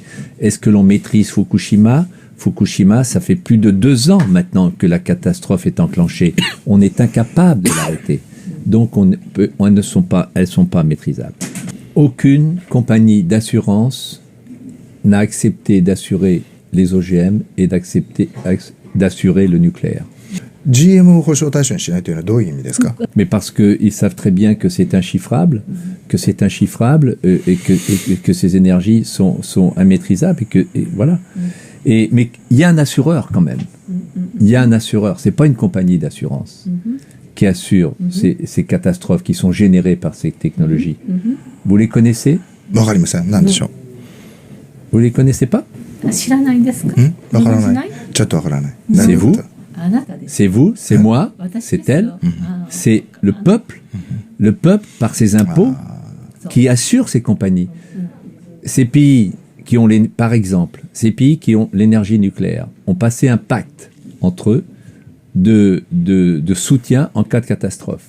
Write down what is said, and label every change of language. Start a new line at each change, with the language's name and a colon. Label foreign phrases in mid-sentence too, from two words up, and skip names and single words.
French: Est-ce que l'on maîtrise Fukushima? Fukushima, ça fait plus de 2 ans maintenant que la catastrophe est enclenchée. On est incapable de l'arrêter. Donc elles ne sont pas maîtrisables. Aucune compagnie d'assurance n'a accepté d'assurer les OGM et d'assurer le nucléaire.
Japanese: GM を保証対象にしないというのはどういう意味ですか？
French: Mais parce qu'ils savent très bien que c'est inchiffrable, et que ces énergies sont immaîtrisables, et voilà. Mais il y a un assureur quand même. Il y a un assureur. C'est pas une compagnie d'assurance qui assure ces catastrophes qui sont générées par ces technologies. Vous les connaissez?
Japanese: わかりません。何でしょう？
French: Vous les connaissez pas?
Japanese: 知らないですか？わからない。ちょっとわからない。
French: C'est vous? C'est vous? C'est moi? C'est elle? C'est le peuple? Le peuple, par ses impôts, qui assure ces compagnies. Ces pays qui ont par exemple, ces pays qui ont l'énergie nucléaire ont passé un pacte entre eux de soutien en cas de catastrophe.